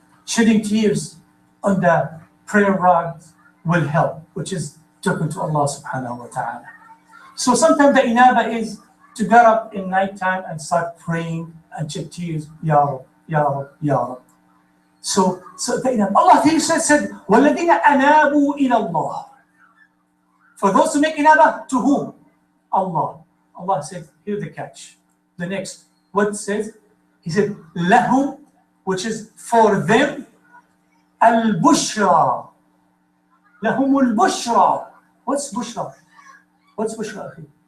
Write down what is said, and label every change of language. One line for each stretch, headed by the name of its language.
English: Shedding tears on the prayer rods will help, which is talking to Allah subhanahu wa ta'ala. So sometimes the inaba is to get up in nighttime and start praying and shed tears, Ya Rab, Ya Rab, Ya Rab. So the inaba. Allah said,
Arabic: وَالَّذِينَ أَنَابُوا إِلَى اللَّهِ.
English: For those who make inaba, to whom? Allah. Allah said, here's the catch. The next, what it says? He said, lahum, which is for them, al-bushra. Lahum al-bushra. What's bushra? What's bushra?